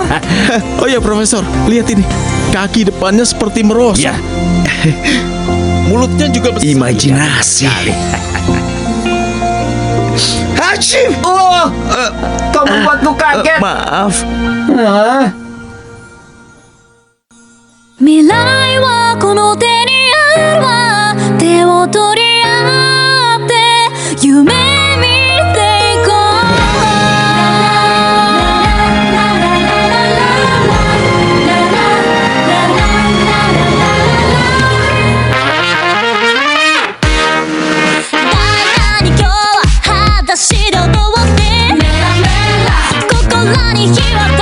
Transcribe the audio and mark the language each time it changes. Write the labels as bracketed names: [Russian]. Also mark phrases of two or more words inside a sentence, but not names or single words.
[Indonesian] Oh ya, Profesor, lihat ini. Kaki depannya seperti merosot. Ya. Mulutnya juga besar. Imajinasi. Hachim! Oh, kau membuatku kaget. Maaf. Hah? [Japanese] 未来はこの手にあるわ手を取り合って夢見ていこう今日は裸足で踊って心に火を